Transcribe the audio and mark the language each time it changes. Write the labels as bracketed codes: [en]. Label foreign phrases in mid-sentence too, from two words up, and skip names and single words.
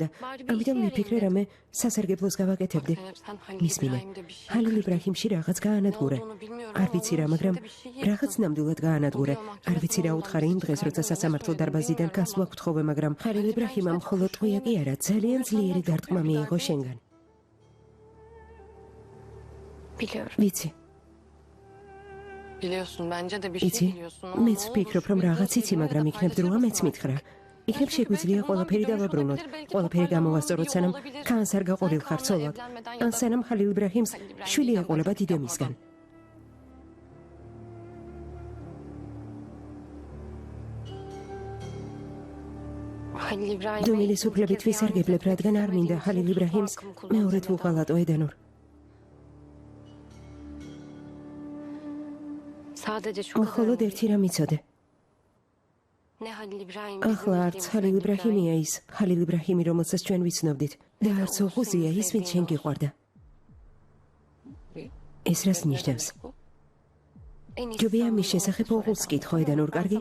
[ka] ამიტომ მიფიქრე რამე სასარგებლოს გავაკეთებდი. მისმინე. ხალილ იბრაჰიმში რაღაც გაანადგურე. არ ვიცი რა, მაგრამ რაღაც ნამდვილად გაანადგურე. არ ვიცი რა უთხარი იმ დღეს, როცა სასამართლო დარბაზიდან გასვლა გვთხოვე, მაგრამ ხალილ იბრაჰიმამ მხოლოდ ტყვია კი არა, ძალიან ძლიერი დარტყმა მიიღო შენგან. [tr] Biliyorum. [ka] ვიცი, [tr] Biliyorsun bence de bir şey [ka] იცი, [tr] biliyorsun. ama [ka] მეც [tr] ne [ka] ვფიქრობ, [tr] olursun [ka] რომ [tr] biraz [ka] რაღაც იცი, მაგრამ იქნებ დროა მეც მითხრა. იქნებ შეგვიძლია ყველაფერი დავაბრუნოთ. ყველაფერი გამოვასწოროთ, სანამ ქანს არ გაყოლილ ხარ ცოლად. ან სანამ ხალილ იბრაჰიმს შვილი ეყოლება დიდემისგან. [tr] Halil İbrahim [ka] დუმილის უფლებით ვისარგებლებ, რადგან არ მინდა ხალილ იბრაჰიმს მეორედ ვუღალატო ედანურ. [tr] Sadece şu [ka] მხოლოდ ერთი რამ იცოდე. [tr] Ne Halil İbrahim. [ka] ახლა არც ხალილ იბრაჰიმია ის, ხალილ იბრაჰიმი, რომელსაც ჩვენ ვიცნობდით, და არც ოღუზია ის, ვინც შენ გიყვარდა. ეს რას ნიშნავს? ჯობია მის შესახებ ოღუზს კითხო ედანურ, კარგი?